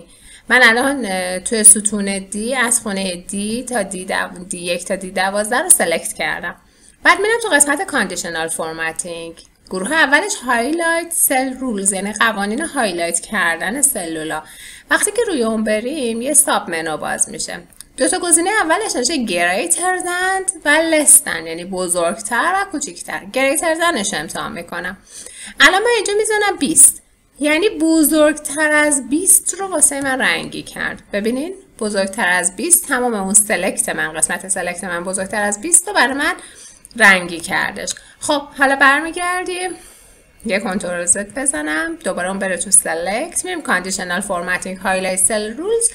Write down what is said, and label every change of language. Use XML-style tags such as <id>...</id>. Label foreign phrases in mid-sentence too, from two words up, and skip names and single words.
<fa>من الان توی ستون دی از خونه دی تا دی1 تا دی12 رو سلکت کردم. بعد میرم تو قسمت</fa> <en>conditional formatting.</en> <fa>گروه اولش</fa> <en>highlight cell rules,</en> <fa>یعنی قوانین هایلایت کردن سلولا. وقتی که روی اون بریم یه</fa> <en>sub menu</en> <fa>باز میشه. دو تا گزینه اولش نشه</fa> <en>greater than</en> <fa>و</fa> <en>less than،</en> <fa>یعنی بزرگتر و کوچیکتر.</fa> <en>greater than</en> <fa>ش امتحان میکنم. الان من اینجا میزنم 20، یعنی بزرگتر از 20 رو واسه من رنگی کرد. ببینین بزرگتر از 20 تمام اون سلکت من، قسمت سلکت من بزرگتر از 20 رو برای من رنگی کردش. خب حالا برمیگردیم یه کنترل زد بزنم، دوباره اون بره تو سلکت، میریم</fa> <en>conditional formatting highlight cell rules.</en>